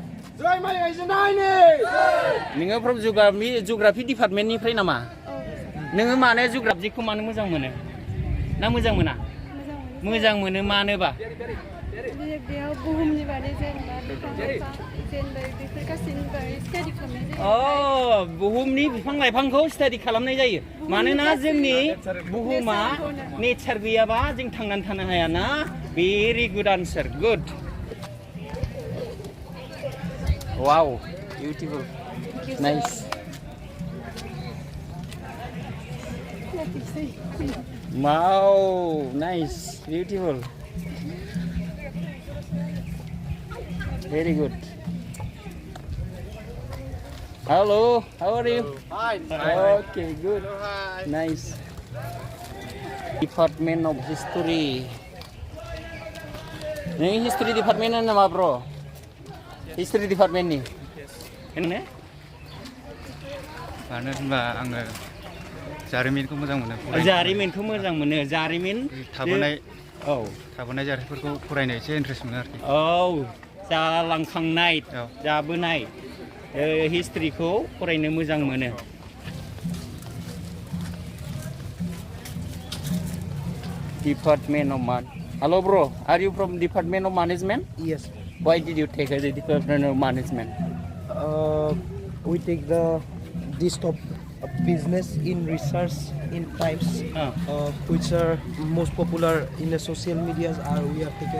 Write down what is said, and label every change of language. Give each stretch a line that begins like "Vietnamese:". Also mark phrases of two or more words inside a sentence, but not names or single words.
Bodo: Nोङो from Geography Department निफ्राय नामा? नोङो माने Geography-खौ मानो मोजां मोनो? ना मोजां मोना? मोजां मोनो मानोबा? बेयाव बुहुमनि बागै जेनेबा बेफोर गासैनि बागै स्टाडि खालामनाय जायो। बुहुमनि बिफां लाइफांखौ स्टाडि खालामनाय जायो। मानोना जोंनि बुहुमा नेचार गैयाबा जों थांनानै थानो हाया ना?
English: Very good answer. Good. Wow, beautiful. Nice. Wow, nice, beautiful. Very good. Hello, how are you? Fine. Okay, good. Nice. Department of History.
Bodo: Ini History Department nama bro? History Department ni. Ini? मानो होनबा आङो जारिमिनखौ मोजां मोनो जारिमिनखौ मोजां मोनो जारिमिन थाबोनाय जाथायफोरखौ फरायनो एसे इन्ट्रेस्ट मोनो आरोखि जालांखांनाय जाबोनाय हिस्ट्रिखौ फरायनो मोजां मोनो
English: Department of Hello bro, are you from Department of Management? Yes. Why did you take the Department of Management? We take this top business in research in types which are most popular in the social medias we are taken.